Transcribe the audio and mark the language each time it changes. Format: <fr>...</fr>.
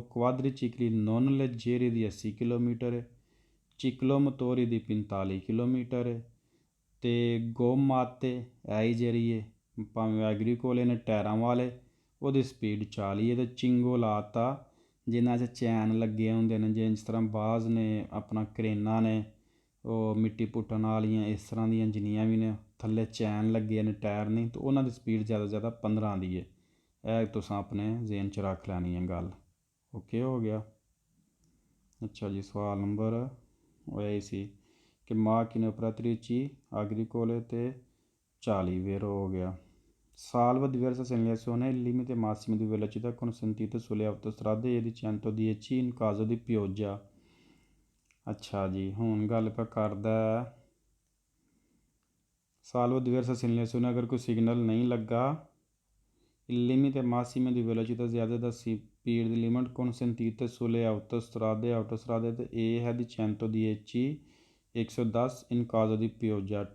<pa>ਕੁਆਦਰੀਚਿਕਲੀ non ਲੈਜੇਰੀ ਦੀ 80 kilometre ਹੈ, ਚਿਕਲੋਮਤੋਰੀ ਦੀ 45 kilometre ਹੈ, ਅਤੇ ਗੋਮਾਤੇ ਇਹ ਜਿਹੜੀ ਹੈ ਭਾਵੇਂ ਐਗਰੀਕੋਲੇ ਨੇ ਟਾਇਰਾਂ ਵਾਲੇ, ਉਹਦੀ ਸਪੀਡ 40 ਹੈ। ਅਤੇ ਚਿੰਗੋਲਾਤਾ ਜਿਨ੍ਹਾਂ 'ਚ ਚੈਨ ਲੱਗੇ ਹੁੰਦੇ ਨੇ, ਜਿਸ ਤਰ੍ਹਾਂ ਬਾਜ਼ ਨੇ, ਆਪਣਾ ਕਰੇਨਾਂ ਨੇ, ਉਹ ਮਿੱਟੀ ਪੁੱਟਣ ਵਾਲੀਆਂ, ਇਸ ਤਰ੍ਹਾਂ ਦੀਆਂ ਜਿੰਨੀਆਂ ਵੀ ਨੇ, ਥੱਲੇ ਚੈਨ ਲੱਗੇ ਨੇ, ਟਾਇਰ ਨਹੀਂ, ਅਤੇ ਉਹਨਾਂ ਦੀ ਸਪੀਡ ਜ਼ਿਆਦਾ ਤੋਂ ਜ਼ਿਆਦਾ 15 ਦੀ ਹੈ। ਇਹ ਤੁਸੀਂ ਆਪਣੇ ਜ਼ੇਨ 'ਚ ਰੱਖ ਲੈਣੀ ਹੈ ਗੱਲ। ਓਕੇ ਹੋ ਗਿਆ। ਅੱਛਾ ਜੀ, ਸਵਾਲ ਨੰਬਰ ਉਹ ਇਹ ਸੀ ਕਿ</pa> <it>macchine operatrici agricole</it> <pa>ਅਤੇ 40 ਵੇਰੋ ਹੋ ਗਿਆ।</pa> <it>salvo diversa segnalazione il limite massimo di velocità consentito sulle autostrade è di 110 in caso di pioggia।</it> <pa>ਅੱਛਾ ਜੀ, ਹੁਣ ਗੱਲ ਆਪਾਂ ਕਰਦਾ</pa> <it>salvo diversa segnalazione,</it> <pa>ਅਗਰ ਕੋਈ ਸਿਗਨਲ ਨਹੀਂ ਲੱਗਾ,</pa> <it>il limite massimo di velocità</it> <pa>ਜ਼ਿਆਦਾ ਦਾ ਸਪੀਡ ਦੀ ਲਿਮਟ</pa> <it>consentita sulle autostrade</it> <pa>ਤੇ ਇਹ ਹੈ ਦੀ 110 110</pa> <it>in caso di pioggia।</it>